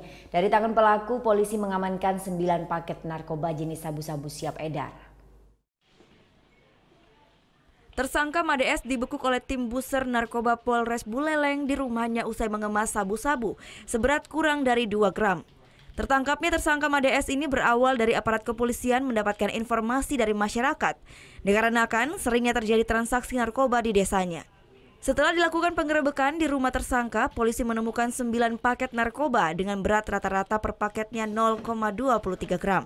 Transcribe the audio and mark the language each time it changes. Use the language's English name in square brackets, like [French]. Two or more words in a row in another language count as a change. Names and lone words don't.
[Indonesian] Dari tangan pelaku, polisi mengamankan 9 paket narkoba jenis sabu-sabu siap edar. Tersangka Made S dibekuk oleh tim Buser Narkoba Polres Buleleng di rumahnya usai mengemas sabu-sabu seberat kurang dari 2 gram. Tertangkapnya tersangka Made S ini berawal dari aparat kepolisian mendapatkan informasi dari masyarakat dikarenakan seringnya terjadi transaksi narkoba di desanya. Setelah dilakukan penggerebekan di rumah tersangka, polisi menemukan 9 paket narkoba dengan berat rata-rata per paketnya 0,23 gram.